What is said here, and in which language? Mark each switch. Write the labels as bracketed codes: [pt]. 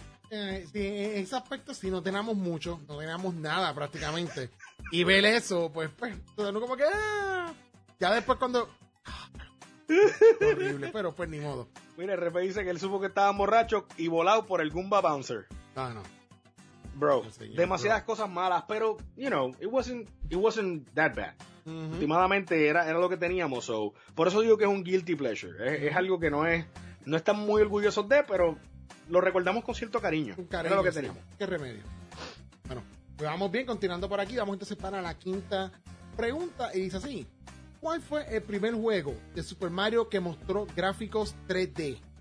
[es] Sí, en ese aspecto sí, no teníamos mucho, no teníamos nada prácticamente. Y ver eso, pues todo como que... Ya después cuando... horrible, pero pues ni modo. Mira, RP dice que él supo que estaba borracho y volado por el Goomba Bouncer. Ah, no. [en] bro, [es] demasiadas cosas malas, pero, [en] you know, it wasn't that bad. Uh-huh. [es] Últimamente era lo que teníamos, so, por eso digo que es un guilty pleasure. Es algo que no están muy orgullosos de, pero lo recordamos con cierto cariño. Era lo que teníamos. Qué remedio. Bueno, pues vamos bien, continuando por aquí, vamos entonces para la quinta pregunta, y dice así: ¿cuál fue el primer juego de Super Mario que mostró gráficos 3D?